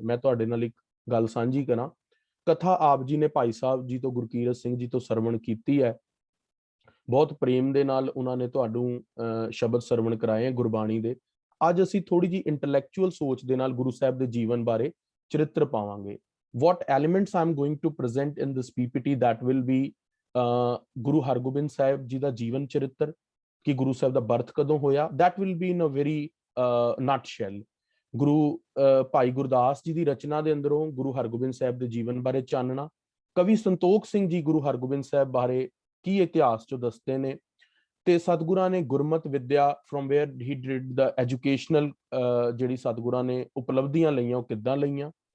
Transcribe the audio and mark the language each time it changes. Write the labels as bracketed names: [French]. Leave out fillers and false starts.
[Punjabi] ਮੈਂ ਤੁਹਾਡੇ ਨਾਲ ਇੱਕ ਗੱਲ ਸਾਂਝੀ ਕਰਾਂ। ਕਥਾ ਆਪ ਜੀ ਨੇ ਭਾਈ ਸਾਹਿਬ ਜੀ ਤੋਂ, ਗੁਰਕੀਰਤ ਸਿੰਘ ਜੀ ਤੋਂ ਸਰਵਣ ਕੀਤੀ ਹੈ। ਬਹੁਤ ਪ੍ਰੇਮ ਦੇ ਨਾਲ ਉਹਨਾਂ ਨੇ ਤੁਹਾਨੂੰ ਸ਼ਬਦ ਸਰਵਣ ਕਰਾਏ ਹੈ ਗੁਰਬਾਣੀ ਦੇ। ਅੱਜ ਅਸੀਂ ਥੋੜੀ ਜਿਹੀ ਇੰਟੈਲੈਕਚੁਅਲ ਸੋਚ ਦੇ ਨਾਲ ਗੁਰੂ ਸਾਹਿਬ ਦੇ ਜੀਵਨ ਬਾਰੇ ਚਰਿੱਤਰ ਪਾਵਾਂਗੇ। [English] What elements I'm going to present in this PPT, that will be [Punjabi] Guru Hargobind Sahib ji ਦਾ ਜੀਵਨ ਚਰਿੱਤਰ, ਕਿ ਗੁਰੂ ਸਾਹਿਬ ਦਾ ਬਰਥ ਕਦੋਂ ਹੋਇਆ, [English] that will be in a very nutshell। [Punjabi] ਗੁਰੂ ਭਾਈ ਗੁਰਦਾਸ ਜੀ ਦੀ ਰਚਨਾ ਦੇ ਅੰਦਰੋਂ ਗੁਰੂ ਹਰਗੋਬਿੰਦ ਸਾਹਿਬ ਦੇ ਜੀਵਨ ਬਾਰੇ ਚਾਨਣਾ, ਕਵੀ ਸੰਤੋਖ ਸਿੰਘ ਜੀ ਗੁਰੂ ਹਰਗੋਬਿੰਦ ਸਾਹਿਬ ਬਾਰੇ ਕੀ ਇਤਿਹਾਸ ਚੋਂ ਦੱਸਦੇ ਨੇ, ਤੇ ਸਤਿਗੁਰਾਂ ਨੇ ਗੁਰਮਤ ਵਿਦਿਆ [English] from where he did the educational [Punjabi] ਜਿਹੜੀ ਸਤਿਗੁਰਾਂ ਨੇ ਉਪਲਬਧੀਆਂ ਲਈਆਂ ਉਹ ਕਿੱਦਾਂ ਲਈਆਂ।